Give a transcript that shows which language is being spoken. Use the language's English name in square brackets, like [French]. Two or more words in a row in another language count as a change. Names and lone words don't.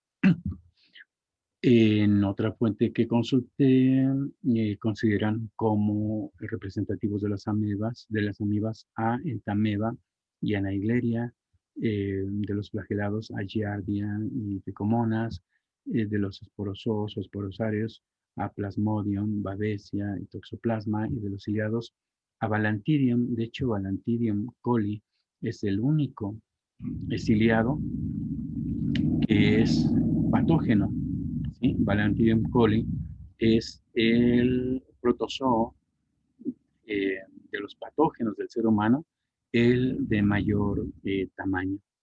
[Spanish] En otra fuente que consulté, consideran como representativos de las amibas a Entameba y a Naegleria, de los flagelados a Giardia y Trichomonas, de los esporozoos o esporosarios a Plasmodium, Babesia y Toxoplasma, y de los ciliados a Balantidium. De hecho, Balantidium coli es el único ciliado que es patógeno. ¿Sí? Balantidium coli es el protozoo de los patógenos del ser humano, el de mayor tamaño.